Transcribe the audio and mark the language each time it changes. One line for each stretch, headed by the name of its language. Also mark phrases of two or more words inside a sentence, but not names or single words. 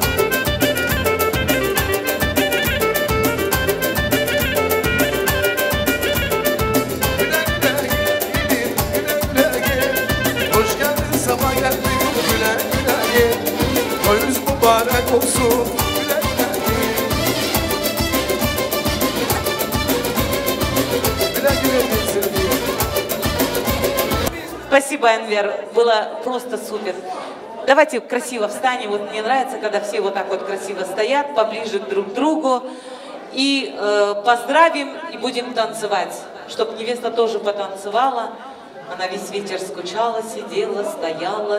Turkish: Hoş geldin sabah geldin güle güle git. Toyunuz mübarek olsun güle güle git. Güle güle git Sırbiye.
Russian: Спасибо, Энвер. Было просто супер. Давайте красиво встанем. Вот мне нравится, когда все вот так вот красиво стоят, поближе друг к другу. И поздравим, и будем танцевать. Чтобы невеста тоже потанцевала. Она весь вечер скучала, сидела, стояла.